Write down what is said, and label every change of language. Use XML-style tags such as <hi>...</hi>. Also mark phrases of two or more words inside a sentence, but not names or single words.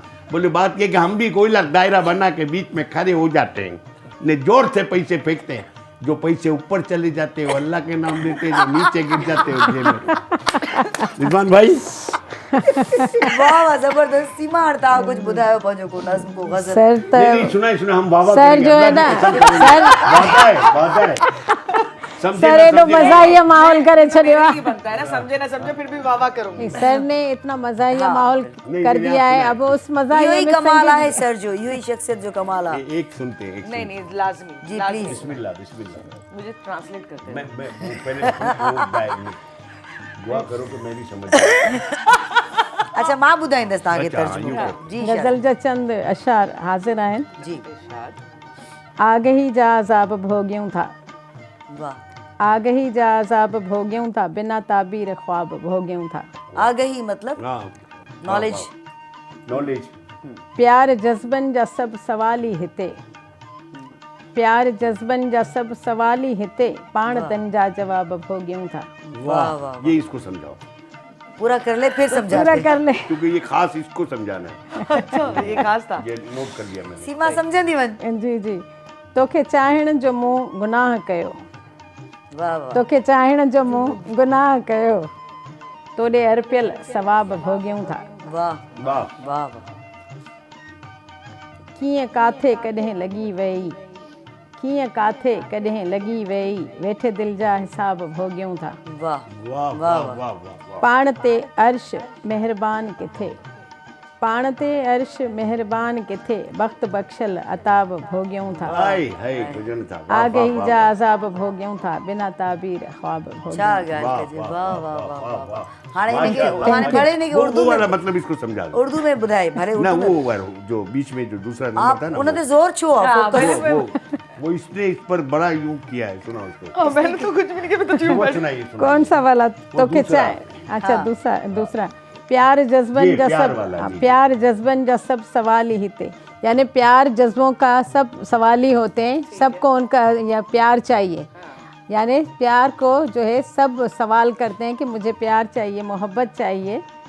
<ur>بولے بات یہ کہ ہم بھی کوئی دائرہ بنا کے بیچ میں کھڑے ہو جاتے ہیں، نے زور سے پیسے پھینکتے ہیں، جو پیسے اوپر چلے جاتے ہیں وہ اللہ کے نام دیتے ہیں، جو نیچے گر جاتے ہیں جیب میں. رضوان بھائی</ur> <sd>वाह वाह, जबरदस्त। सीमा हड़ताल कुछ बुधायो पंहिंजो को नज़्म को गज़ल।</sd> <ur>सर नहीं तो سنا ہم واہ سر جو ہے نا، سر وعدہ ہے سمجھے सर ना,</ur> <sd>एॾो</sd> <ur>سمجھے نا.</ur> <sd>मज़ाहिया माहौल करे छॾियो</sd> <ur>मेरा</ur> <sd>आहे।</sd> <ur>ہی بنتا ہے نا، سمجھے نا سمجھے پھر بھی واہ واہ کروں گی. سر نے اتنا مزاحیہ ماحول नहीं, कर नहीं, दिया आप है, सुनाए। اب اُس</ur> <sd>इहो</sd> <ur>मज़ाहिया</ur> <sd>ही</sd> <ur>में</ur> <sd>कमाल</sd> <ur>संजीदगी-</ur> <sd>है सर, जो इहो ही शख्सियत जो कमाल है।</sd> <ur>ایک سنتے ہیں، ایک नहीं सुनते نہیں لازمی जी, लाजमी। प्लीज। بسم اللہ بسم اللہ. مجھے ٹرانسلیٹ کرتے मैं हैं। وہ پہلے وہ دعا کرو کہ میں بھی سمجھ جاؤں. अच्छा,</ur> <sd>मां ॿुधाईंदसि तव्हांखे</sd> <ur>अच्छा,</ur> <sd>तर्जुमो।</sd> <ur>यूं जी</ur> <sd>गज़ल जा चंद अशार हाज़िर आहिनि।</sd> <ur>जी</ur> <sd>आगही जा अज़ाब भोगियूं था, वाह। आगही जा अज़ाब भोगियूं था, बिना ताबीर ख्वाब भोगियूं था।</sd> <ur>آگہی مطلب हाँ नॉलेज। नॉलेज।</ur> <sd>प्यार जज़्बनि जा सभु सवाल ई हिते, प्यार जज़्बनि जा सभु सवाल ई हिते, पाण तन जा जवाब भोगियूं था। वाह वाह।</sd> <ur>یہ اِس کو سمجھاؤ. پورا کر لے پھر पूरा समझाते। کر لے. کیونکہ یہ خاص اِس کو سمجھانا ہے. اچھا یہ خاص تھا. یہ نوٹ کر لیا میں نے.</ur> <sd>सीमा समझंदी वञ।</sd> <ur>جی جی.</ur> <sd>तोखे चाहण जो मूं गुनाह कयो, वाह वाह। तोखे चाहण जो मूं गुनाह कयो, तोॾे अर्पियल सवाब भोॻियूं था। वाह वाह। वाह वाह। कीअं काथे कॾहिं लॻी वई, कीअं काथे कॾहिं लॻी वई, वेठे दिलि जा हिसाब भोॻियूं था। वाह वाह वाह वाह वाह। पाण ते अर्श महिरबान किथे, पाण ते अर्श महिरबान किथे, वक़्त बख़्शल अताब भोॻियूं था। हाय हाय भजन था। वाह, आगही वाह, जा वाह, अज़ाब भोॻियूं था, बिना ताबीर ख्वाब छा भोॻियूं। ॻाल्हि वाह, कजे। वाह, वाह वाह, वाह वाह, वाह वाह। वाह। हाणे</sd> <ur>माशाअल्लाह,</ur> <sd>हाणे पढ़े नहीं</sd> <ur>وہ उर्दू वाला में, مطلب اِس کو سمجھا دو.</ur> <sd>उर्दू में ॿुधाए भले</sd> <ur>ना उर्दू वो में। والا جو بیچ میں جو دوسرا نمبر आप تھا نا,</ur> <sd>उन ते जोर छो आहे</sd> <ur>हाँ, फोकस। وہ اِس نے اِس پر بڑا یوں کیا ہے، سنا اُس کو. میں نے تو کچھ بھی نہیں کیا، میں تو چپ वो बैठी। सुनाइए کون سا والا?</ur> <sd>तोखे</sd> <ur>दूसरा।</ur> <sd>चाहे।</sd> <ur>اچھا دوسرا پیار جذبن ये जा प्यार सब, वाला, हाँ, जी।</ur> <sd>प्यार जज्बन जा सब सवाल ही थे,</sd> <ur>یعنی پیار جذبوں کا سب سوال ہی ہوتے ہیں، سب کو اُن کا یا پیار چاہیے، یعنی پیار کو جو ہے سب سوال کرتے ہیں کہ مجھے پیار چاہیے، محبت چاہیے.</ur>